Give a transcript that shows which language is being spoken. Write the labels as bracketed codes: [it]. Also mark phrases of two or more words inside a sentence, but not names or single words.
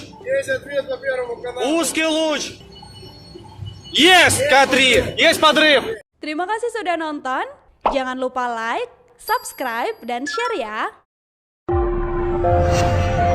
[ru] Есть ответ по первому каналу. Узкий луч! Есть! К3! Есть подрыв! [id] Terima kasih sudah nonton. Jangan lupa like, subscribe, dan share ya.